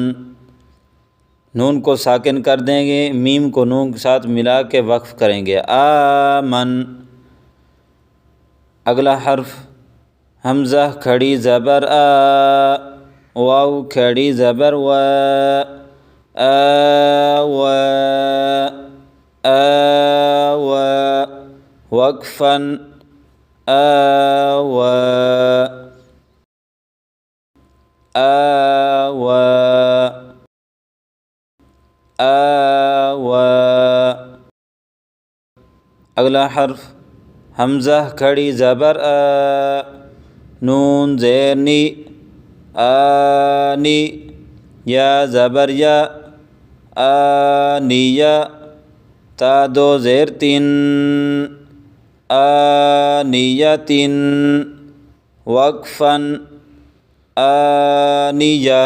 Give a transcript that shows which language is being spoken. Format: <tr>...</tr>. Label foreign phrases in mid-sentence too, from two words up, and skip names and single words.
<ur>نون کو ساکن کر دیں گے، میم کو نون کے ساتھ ملا کے وقف کریں گے، آمن۔ اگلا حرف حمزہ کھڑی زبر آ، واو کھڑی زبر و، آو، آو، وقفاً، آو، آو، آو۔ اگلا حرف حمزہ کھڑی زبر آ، نون زیر نی، آنی، یا زبر یا، آنیہ، تا 2 زیر 3، آنیۃ، وقفاً، آنیہ۔</ur>